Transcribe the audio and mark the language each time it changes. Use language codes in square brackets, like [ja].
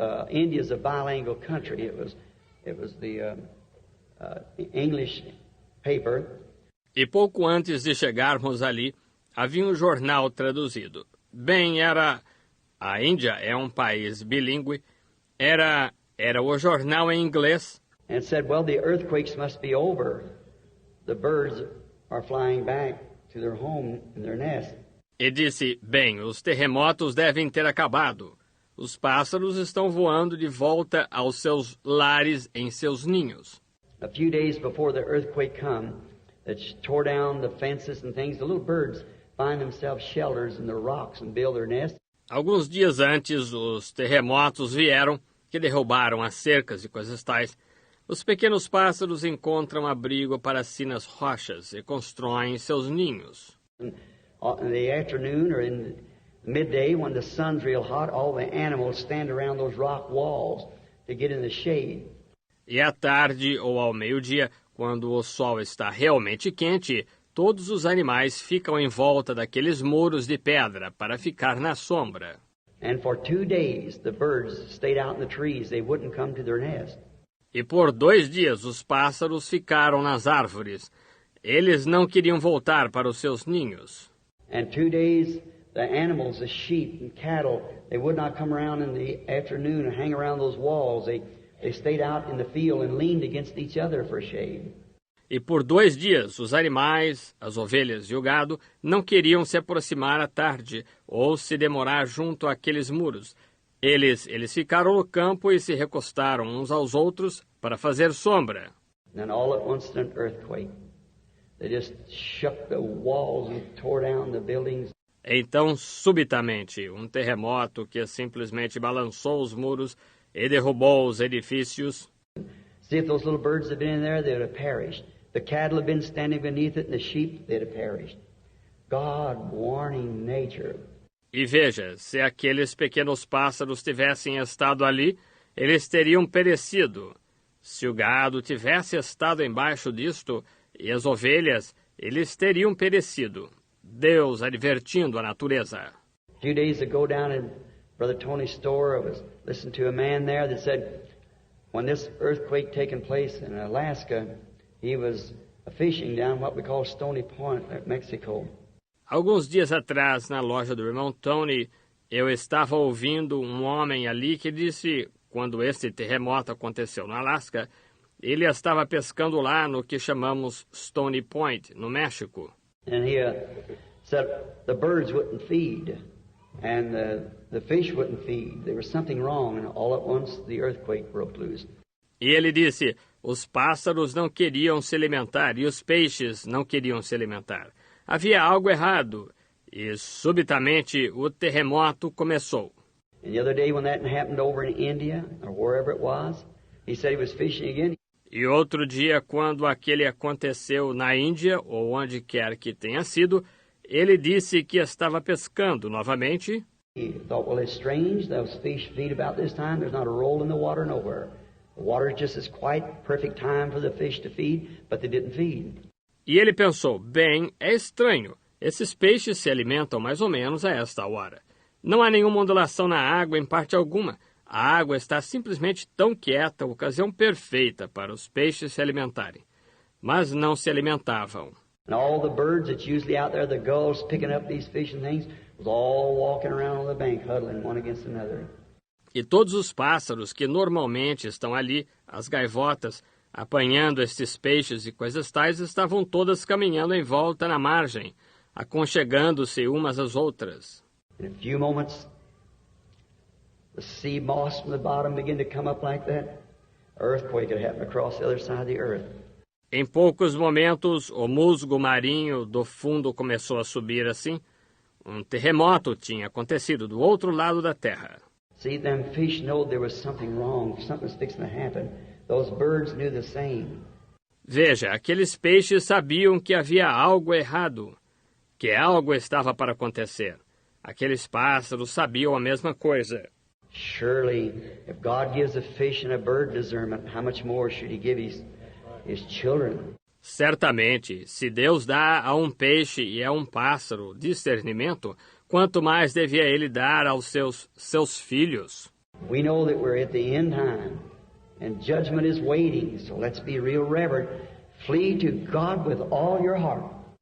[en] India's a bilingual country. It was the English paper. [pt] E pouco antes de chegarmos ali, havia um jornal traduzido. Bem, a Índia é um país bilíngue. Era o jornal em inglês. [en] And it said, well, the earthquakes must be over. The birds are flying back to their home and their nest. [pt] E disse, bem, os terremotos devem ter acabado. Os pássaros estão voando de volta aos seus lares em seus ninhos. [en] A few days before the earthquake come, that tore down the fences and things, the little birds find themselves shelters in the rocks and build their nests. [pt] Alguns dias antes, os terremotos vieram, que derrubaram as cercas e coisas tais. Os pequenos pássaros encontram abrigo para si nas rochas e constroem seus ninhos. [en] In the afternoon or in the midday, when the sun's real hot, all the animals stand around those rock walls to get in the shade. [pt] E à tarde ou ao meio-dia, quando o sol está realmente quente, todos os animais ficam em volta daqueles muros de pedra para ficar na sombra. [en] And for 2 days, the birds stayed out in the trees. They wouldn't come to their nest. [pt] E por 2 dias os pássaros ficaram nas árvores. Eles não queriam voltar para os seus ninhos. [en] And 2 days, the animals, the sheep and cattle, they would not come around in the afternoon and hang around those walls. They stayed out in the field and leaned against each other for shade. [pt] E por 2 dias, os animais, as ovelhas e o gado não queriam se aproximar à tarde ou se demorar junto àqueles muros. Eles ficaram no campo e se recostaram uns aos outros para fazer sombra. [en] And then all at once, an earthquake. They just shook the walls and tore down the buildings. [pt] Então, subitamente, um terremoto que simplesmente balançou os muros e derrubou os edifícios. [en] See, if those little birds had been in there, they would have perished. The cattle had been standing beneath it, and the sheep, they'd have perished. God warning nature. [pt] E veja, se aqueles pequenos pássaros tivessem estado ali, eles teriam perecido. Se o gado tivesse estado embaixo disto, e as ovelhas, eles teriam perecido. Deus advertindo a natureza. [en] A few days ago down in Brother Tony's store, I was listening to a man there that said when this earthquake taking place in Alaska, he was fishing down what we call Stony Point, Mexico. [pt] Alguns dias atrás, na loja do irmão Tony, eu estava ouvindo um homem ali que disse, quando esse terremoto aconteceu no Alasca, ele estava pescando lá no que chamamos Stony Point, no México. [en] And he said the birds wouldn't feed, and the fish wouldn't feed. There was something wrong, and all at once the earthquake broke loose. [pt] E ele disse, os pássaros não queriam se alimentar e os peixes não queriam se alimentar. Havia algo errado e, subitamente, o terremoto começou. [en] And the other day when that happened over in India, or wherever it was, he said he was fishing again. [pt] E outro dia, quando aquele aconteceu na Índia, ou onde quer que tenha sido, ele disse que estava pescando novamente. [en] He thought, well, it's strange. Those fish feed about this time. There's not a roll in the water nowhere. The water just is quite perfect time for the fish to feed, but they didn't feed. [pt] E ele pensou, bem, é estranho. Esses peixes se alimentam mais ou menos a esta hora. Não há nenhuma ondulação na água em parte alguma. A água está simplesmente tão quieta, ocasião perfeita para os peixes se alimentarem. Mas não se alimentavam. [en] And all the birds that's usually out there, the gulls picking up these fish and things, was all walking around on the bank, huddling one against another. [pt] E todos os pássaros que normalmente estão ali, as gaivotas, apanhando estes peixes e coisas tais, estavam todas caminhando em volta na margem, aconchegando-se umas às outras. [en] In a few moments, the sea moss from the bottom began to come up like that. An earthquake had happened across the other side of the earth. [pt] Em poucos momentos, o musgo marinho do fundo começou a subir assim. Um terremoto tinha acontecido do outro lado da terra. [en] See, them fish know there was something wrong, something's fixing to happen. Those birds knew the same. [pt] Veja, aqueles peixes sabiam que havia algo errado, que algo estava para acontecer. Aqueles pássaros sabiam a mesma coisa. [en] Surely, if God gives a fish and a bird discernment, how much more should He give His children? [pt] Certamente, se Deus dá a um peixe e a um pássaro discernimento, quanto mais devia Ele dar aos seus filhos. [en] We know that we're at the end time, and judgment is waiting, so let's be real reverent. Flee to God with all your heart.